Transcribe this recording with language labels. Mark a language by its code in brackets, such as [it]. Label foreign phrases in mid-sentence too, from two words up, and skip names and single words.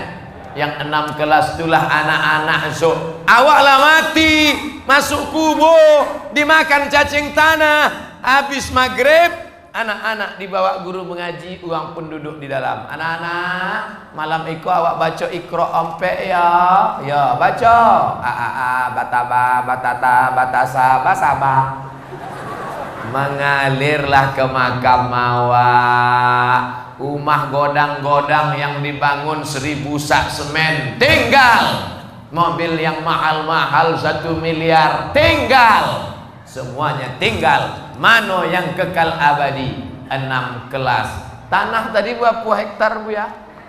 [id] Yang 6 kelas itulah anak-anak esok. Awaklah mati, masuk kubur, dimakan cacing tanah. Habis maghrib, anak-anak dibawa guru mengaji, uang pun duduk di dalam. Anak-anak, malam itu awak baca Iqra ompek ya. Ya, baca. Bataba, batata, batasa, basaba. Mengalirlah ke makam awak. Rumah godang-godang yang dibangun 1000 sak semen tinggal. Mobil yang mahal-mahal 1 miliar tinggal. Semuanya tinggal. Mano yang kekal abadi? 6 kelas. Tanah tadi berapa hektar bu ya?